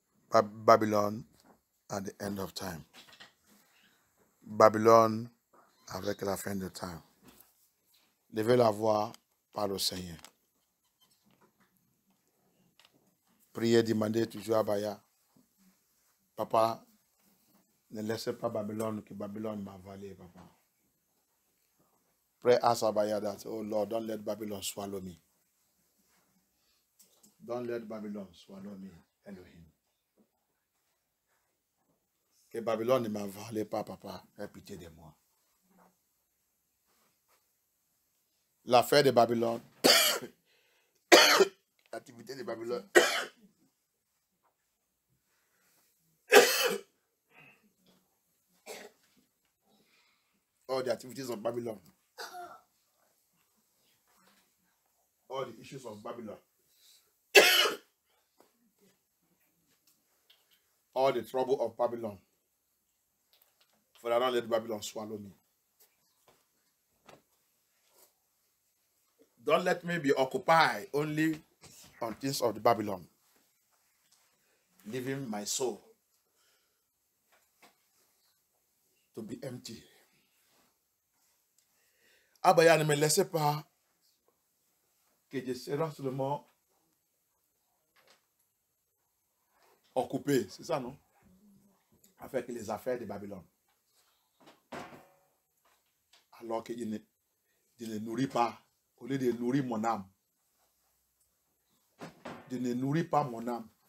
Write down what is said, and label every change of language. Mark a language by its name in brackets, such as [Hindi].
[English] Babylon at the end of time. [French] Babylone avec la fin de temps. Levez la voix par le Seigneur. Priez, demandez toujours à Abaya. Papa, ne laissez pas Babylone, que Babylone m'a avalé, papa. [English] Pray, ask Abaya that, oh Lord, don't let Babylon swallow me. Don't let Babylon swallow me, Elohim. [French] Que Babylone ne m'avale pas, papa. Aie pitié de moi. L'affaire de Babylone, l'activité de Babylone, [English] all the activities of Babylon, all the issues of Babylon, all the trouble of Babylon. Father, don't let Babylon swallow me. Don't let me be occupied only on things of the Babylon, leaving my soul to be empty. [French] Abaya, ne me laissez pas que je serai seulement occupé, c'est ça, non? Avec les affaires de Babylone. Alors que je ne nourris pas, au lieu de nourrir mon âme, je ne nourris pas mon âme.